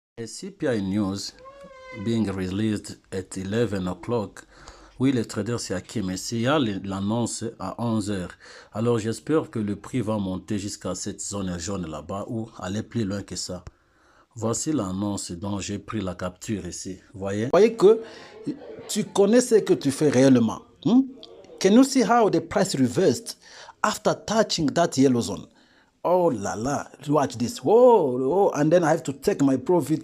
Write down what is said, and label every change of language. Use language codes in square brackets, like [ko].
[en] A CPI news being released at 11 o'clock. [fr] Oui, les traders, c'est Hakim. Et il y a l'annonce à 11h. Alors, j'espère que le prix va monter jusqu'à cette zone jaune là-bas ou aller plus loin que ça. Voici l'annonce dont j'ai pris la capture ici. Voyez que tu connais ce que tu fais réellement. [en] Can you see how the price reversed after touching that yellow zone? Oh la la, watch this. Whoa, and then I have to take my profit.